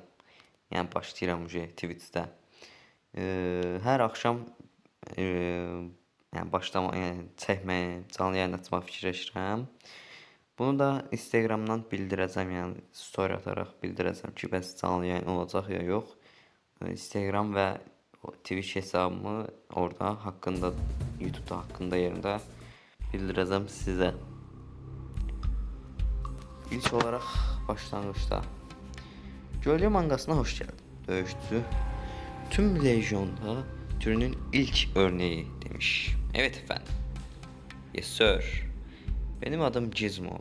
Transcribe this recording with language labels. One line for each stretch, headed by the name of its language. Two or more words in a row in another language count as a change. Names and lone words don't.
Azerbaijani: Yəni başlayıram Twitch'də. Hər axşam yəni çəkməyə, canlı yayın açmaq fikirləşirəm. Bunu da Instagramdan bildirəcəm, yəni story ataraq bildirəcəm ki, bəs canlı yayın olacaq ya yox. Instagram və Twitch hesabımı orada haqqında, YouTube'da haqqında yerində bildirəcəm sizə.
Turkish: İlk olarak başlangıçta Gölge mangasına hoş geldin. Dövüşçü tüm Legion'da türünün ilk örneği demiş. Evet efendim.
English: Yes sir.
Turkish: Benim adım Gizmo.